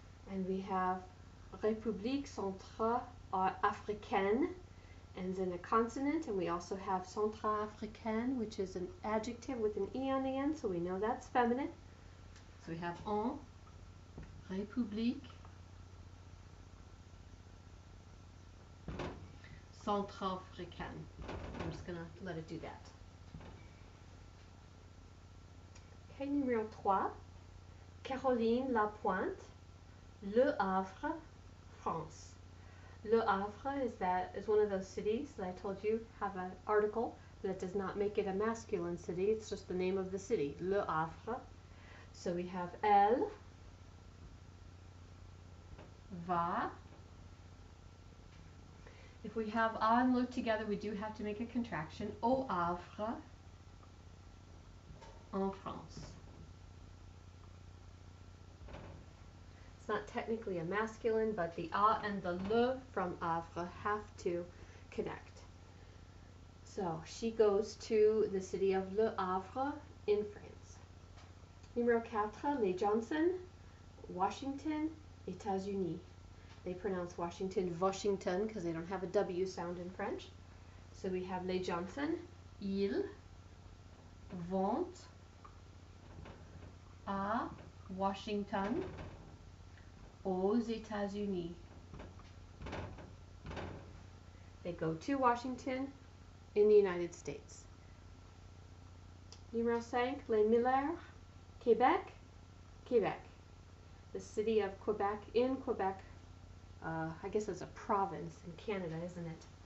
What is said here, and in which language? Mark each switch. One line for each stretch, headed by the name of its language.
English: And we have République Centrale Africaine, ends in a consonant, and we also have Centrafricaine, which is an adjective with an E on the end, so we know that's feminine. So we have
French: en République Centrafricaine.
English: I'm just going to let it do that.
French: Okay, numéro 3. Caroline Lapointe, Le Havre, France.
English: Le Havre is one of those cities that I told you have an article that does not make it a masculine city. It's just the name of the city, Le Havre. So we have
French: Elle va.
English: If we have a and le together, we do have to make a contraction.
French: Au Havre, en France.
English: It's not technically a masculine, but the a and the le from Havre have to connect. So she goes to the city of Le Havre in France.
French: Numéro 4, Les Johnson, Washington, États-Unis.
English: They pronounce Washington Washington because they don't have a W sound in French. So we have Les Johnson.
French: Ils vont à Washington, aux États-Unis.
English: They go to Washington in the United States.
French: Numéro 5, Les Miller, Québec, Québec.
English: The city of Quebec in Quebec. I guess it's a province in Canada, isn't it?